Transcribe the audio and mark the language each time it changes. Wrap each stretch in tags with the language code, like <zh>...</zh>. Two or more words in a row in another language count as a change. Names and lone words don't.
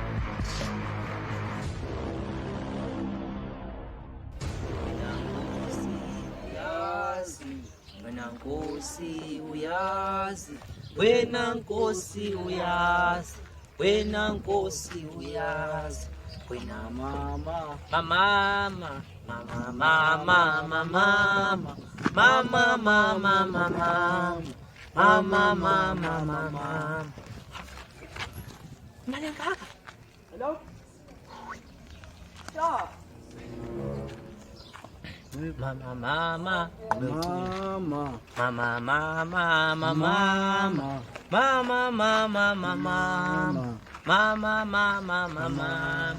<zu>Nkosi uyazi wena Nkosi uyazi wena Nkosi uyazi wena mama mama mama mama mama mama mama mama mama mama Malangaka.</zu> <en>Hello? Stop.</en> <zu>Mama, mama, Mama. mama, mama, mama, mama, mama, mama, mama, mama, mama.</zu>